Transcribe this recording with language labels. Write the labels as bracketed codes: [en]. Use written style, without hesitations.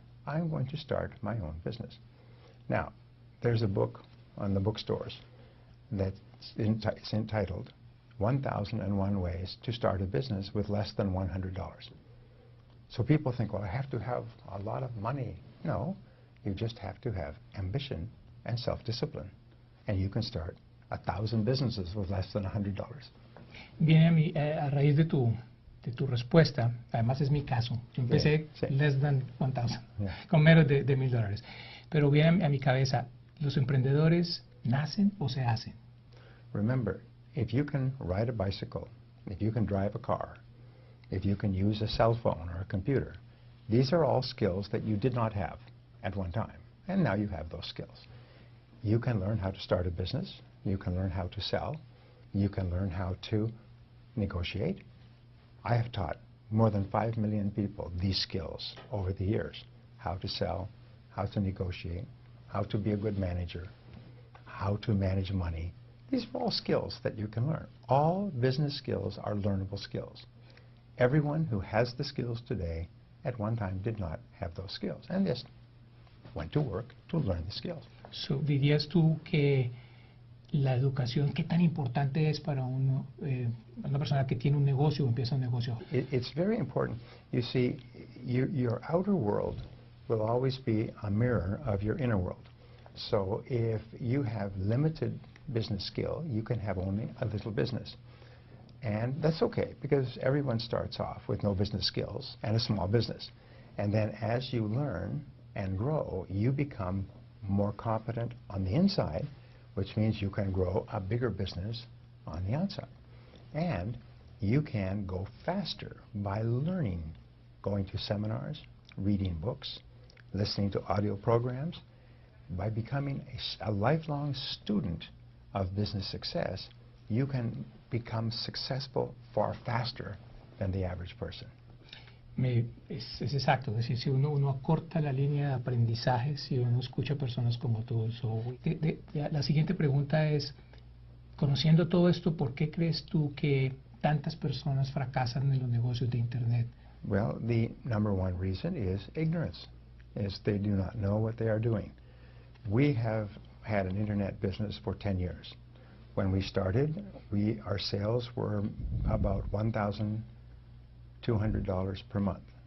[en] I'm going to start my own business. Now, there's a book on the bookstores that's entitled 1001 Ways to Start a Business with Less Than $100. So people think, well, I have to have a lot of money. No, you just have to have ambition and self-discipline. And you can start 1,000 businesses with less than $100. [es] Viene a mí, a raíz de tu respuesta, además es mi caso, yo empecé [en] less than 1,000, [es] con menos de $1,000. Pero viene a mi cabeza, ¿los emprendedores nacen o se hacen? [en] Remember, if you can ride a bicycle, if you can drive a car, if you can use a cell phone or a computer, these are all skills that you did not have at one time, and now you have those skills. You can learn how to start a business, you can learn how to sell, you can learn how to negotiate. I have taught more than 5 million people these skills over the years: how to sell, how to negotiate, how to be a good manager, how to manage money. These are all skills that you can learn. All business skills are learnable skills. Everyone who has the skills today at one time did not have those skills and just went to work to learn the skills. [es] So, ¿dirías tú que la educación, qué tan importante es para una persona que tiene un negocio o empieza un negocio? [en] It's very important. You see, your outer world will always be a mirror of your inner world. So if you have limited business skill, you can have only a little business. And that's okay, because everyone starts off with no business skills and a small business. And then as you learn and grow, you become more competent on the inside, which means you can grow a bigger business on the outside. And you can go faster by learning, going to seminars, reading books, listening to audio programs. By becoming a lifelong student of business success, you can become successful far faster than the average person. [es] Es exacto, es decir, si uno acorta la línea de aprendizaje, si uno escucha personas como tú. La siguiente pregunta es, conociendo todo esto, ¿por qué crees tú que tantas personas fracasan en los negocios de Internet? [en] Well, the number one reason is ignorance, is they do not know what they are doing. We have had an Internet business for 10 years. When we started, our sales were about $1,200 per month.